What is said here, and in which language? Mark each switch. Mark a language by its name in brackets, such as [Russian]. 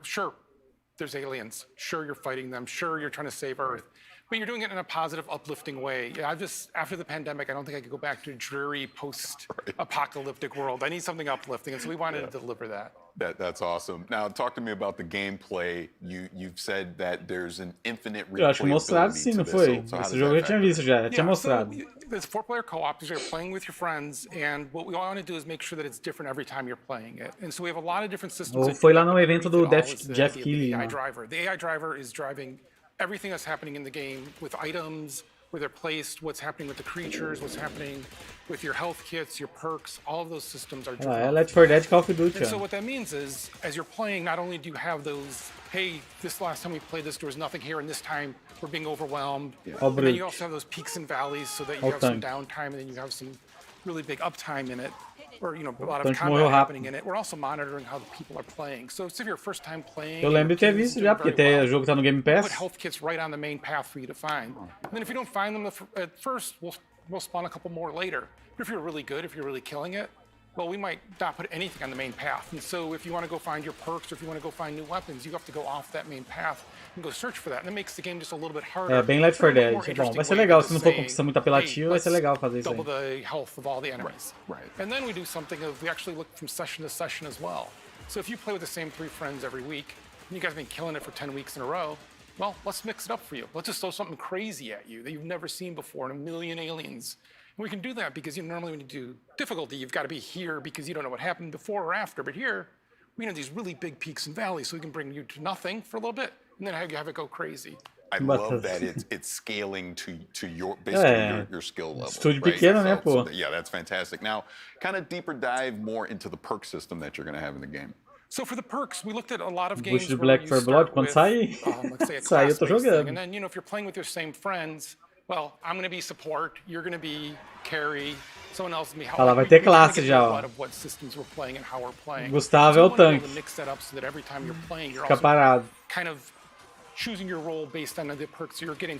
[English] Sure, there's aliens. Sure, you're fighting them. Sure, you're trying to save Earth. But you're doing it in a positive, uplifting way. Yeah, after the pandemic, I don't think I could go back to a dreary post-apocalyptic world. I need something uplifting, and so we wanted to deliver that. That's awesome. Now, talk to me about the gameplay. You've said that there's an infinite [Portuguese] Eu acho que mostrado sim, não foi? Esse jogo eu tinha visto já tinha mostrado. [English] There's 4-player co-op, you're playing with your friends, and what we want to do is make sure that it's different every time you're playing it. And so we have a lot of different systems. [Portuguese] Foi lá no evento do Jeff Keighley. [English] The AI driver is driving everything that's happening in the game with items, where they're placed, what's happening with the creatures, what's happening with your health kits, your perks, all of those systems are driven. [Portuguese] É Left 4 Dead, Call of Duty. [English] And so what that means is, as you're playing, not only do you have those, hey, this last time we played this, there was nothing here, and this time we're being overwhelmed. And then you also have those peaks and valleys so that you have some downtime, and then you have some really big uptime in it. Or, you know, a lot of combat happening in it. We're also monitoring how the people are playing. So if you're first time playing, [Portuguese] eu lembro de ter visto já, porque o jogo tá no Game Pass. [English] Put health kits right on the main path for you to find. And then if you don't find them at first, we'll spawn a couple more later. But if you're really good, if you're really killing it, well, we might not put anything on the main path. And so if you want to go find your perks or if you want to go find new weapons, you have to go off that main path and go search for that. And it makes the game just a little bit harder. [Portuguese] É bem Left 4 Dead. Bom, vai ser legal. Se não for conquista muito apelativo, vai ser legal fazer isso aí. [English] Double the health of all the enemies. Right. And then we do something of, we actually look from session to session as well. So if you play with the same 3 friends every week, and you guys have been killing it for 10 weeks in a row, well, let's mix it up for you. Let's just throw something crazy at you that you've never seen before, and a million aliens. And we can do that because normally when you do difficulty, you've got to be here because you don't know what happened before or after. But here, we have these really big peaks and valleys, so we can bring you to nothing for a little bit, and then have it go crazy. I love that it's scaling to your basically your skill level. [Portuguese] Estúdio pequeno, né, pô? [English] Yeah, that's fantastic. Now, kind of deeper dive more into the perk system that you're going to have in the game. So for the perks, we looked at a lot of games [Portuguese] where Black for Blood, quando sai, sai eu tô jogando. [English] And then, you know, if you're playing with your same friends, well, I'm going to be support, you're going to be carry, someone else will be help. [Portuguese] Ah lá, vai ter classe já, ó. [English] What systems we're playing and how we're playing. [Portuguese] Gustavo é o tanque. [English] Mix that up so that every time you're playing, you're [Portuguese] Fica parado. [English] Kind of choosing your role based on the perks you're getting.